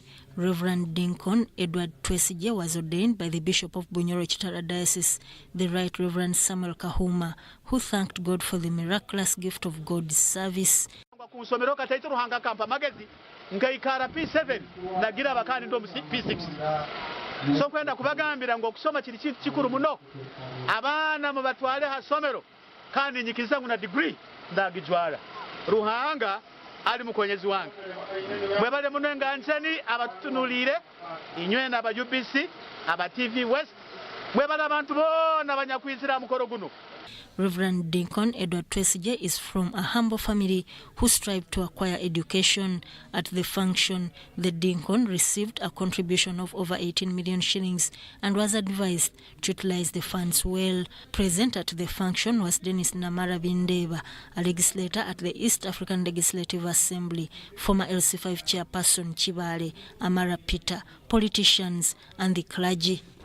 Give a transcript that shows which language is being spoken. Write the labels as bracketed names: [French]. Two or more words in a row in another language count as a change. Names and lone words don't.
[English] Reverend Deacon Edward Twesige was ordained by the Bishop of Bunyoro Chitara Diocese, the Right Reverend Samuel Kahuma, who thanked God for the miraculous gift of God's service. [Nyoro] P7 nagira bakani ndo P6 so kwenda kubagambira ngo kusoma kiri kintu kikuru muno abana mu batwale hasomero kandi nyikiza nguna degree ndagijwala ruhanga ali mukonyezi wange mwebale muno nganzeni abatutunulire inywe na ba UBC aba TV West mwebale abantu bona abanyakwizira mukoro guno. [English] Reverend Deacon Edward Twesige is from a humble family who strive to acquire education. At the function, the deacon received a contribution of over 18 million shillings and was advised to utilize the funds well. Present at the function was Dennis Namara Bindeba, a legislator at the East African Legislative Assembly, former LC5 chairperson Chibale, Amara Peter, politicians and the clergy.